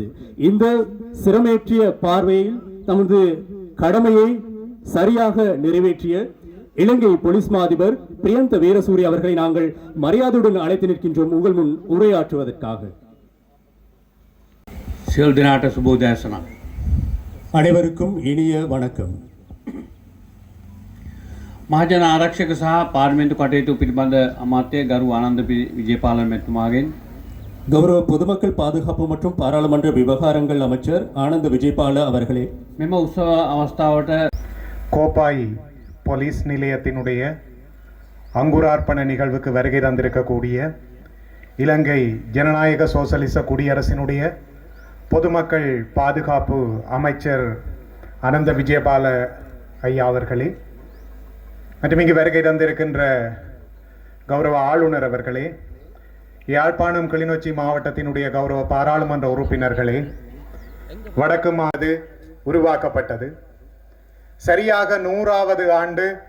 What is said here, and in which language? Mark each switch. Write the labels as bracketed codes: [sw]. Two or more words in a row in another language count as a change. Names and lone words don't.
[ta] இந்த சிரமேற்றிய பார்வையில் தமது கடமையை சரியாக நிறைவேற்றிய இலங்கை போலீஸ் மா அதிபர் பிரியந்த வீரசூரிய அவர்களை நாங்கள் மரியாதையுடன் அழைத்து நிற்கின்றோம் உங்கள் முன் உரையாற்றுவதற்காக. அனைவருக்கும் இனிய வணக்கம். [si] මහජන ආරක්ෂක සහ පාර්ලිමේන්තු කටයුතු පිළිබඳ අමාත්‍ය ගරු ආනන්ද විජේපාල මැතිතුමාගෙන් [ta] கௌரவ பொதுமக்கள் பாதுகாப்பு மற்றும் பாராளுமன்ற விவகாரங்கள் அமைச்சர் ஆனந்த விஜயபால அவர்களே, [si] මෙම උත්සව අවස්ථාවට [ta] கோப்பாய் போலீஸ் நிலையத்தினுடைய அங்குரார்ப்பண நிகழ்வுக்கு வருகை தந்திருக்கக்கூடிய இலங்கை ஜனநாயக சோசலிச குடியரசினுடைய பொதுமக்கள் பாதுகாப்பு அமைச்சர் ஆனந்த விஜயபால ஐயா அவர்களே, மற்றும் இங்கு வருகை தந்திருக்கின்ற கௌரவ ஆளுநர் அவர்களே, யாழ்ப்பாணம் கிளிநொச்சி மாவட்டத்தினுடைய கௌரவ பாராளுமன்ற உறுப்பினர்களே, வடக்கு மாது உருவாக்கப்பட்டது சரியாக 100வது ஆண்டு